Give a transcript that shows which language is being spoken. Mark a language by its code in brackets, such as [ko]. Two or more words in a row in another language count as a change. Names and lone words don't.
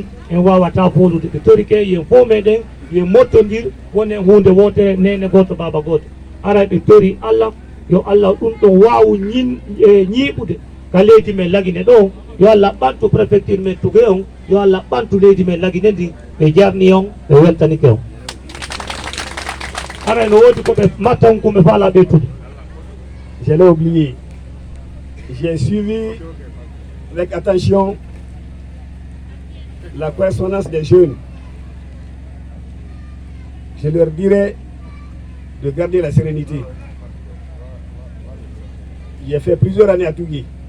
[ff] en wawata folude ɓe tori ke yen fof meɗen yo mottodir wonen hunde wotere nene goto baba goto aray ɓe tori Allah yo Allah ɗum ɗon wawu ñiiɓude ka leydi men lagine ɗo yo Allah ɓantu préfecture men Tougué on yo Allah ɓantu leydi men lagine ndi ɓe jarni on ɓe weltanike on aray no wodi koɓe mattan koɓe faala ɓeytude. [fr] Je l'ai oublié. J'ai suivi avec attention la correspondance des jeunes. Je leur dirais de garder la sérénité. J'ai fait plusieurs années à Tougué.